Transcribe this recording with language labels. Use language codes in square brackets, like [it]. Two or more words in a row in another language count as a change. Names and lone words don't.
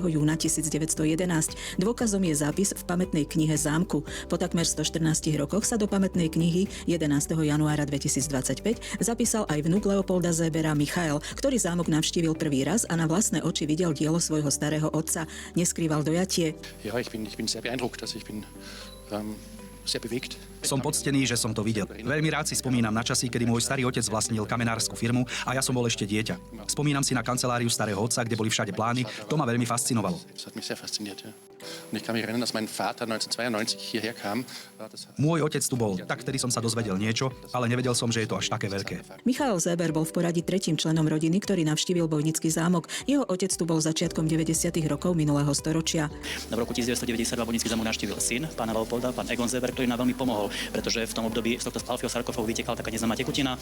[sk] júna 1911. Dôkazom je zápis v pamätnej knihe zámku. Po takmer 114 rokoch sa do pamätnej knihy 11. januára 2025 zapísal aj vnuk Leopolda Zébera Michael, ktorý zámok navštívil prvý raz a na vlastné oči videl dielo svojho starého otca. Neskrýval dojatie. [de] Ja, ich bin sehr beeindruckt, ich bin sehr bewegt. [sk] Som poctený, že som to videl. Veľmi rád si spomínam na časy, kedy môj starý otec vlastnil kamenárskú firmu a ja som bol ešte dieťa. Spomínam si na kanceláriu starého otca, kde boli všade plány. To ma veľmi fascinovalo. [de] Das hat mich sehr fasziniert, ja. Und ich kann mich erinnern, dass mein Vater 1992 hierher kam. [sk] Môj otec tu bol, tak vtedy som sa dozvedel niečo, ale nevedel som, že je to až také veľké. Michael Zéber bol v poradí tretím členom rodiny, ktorý navštívil Bojnický zámok. Jeho otec tu bol začiatkom 90. rokov minulého storočia. V roku 1992 Bojnický zámok navštívil syn pána Leopolda, pán Egon Zéber, ktorý nám veľmi pomohol, pretože v tom období z tohto Palfiho sarkofágu vytekala taká neznáma tekutina.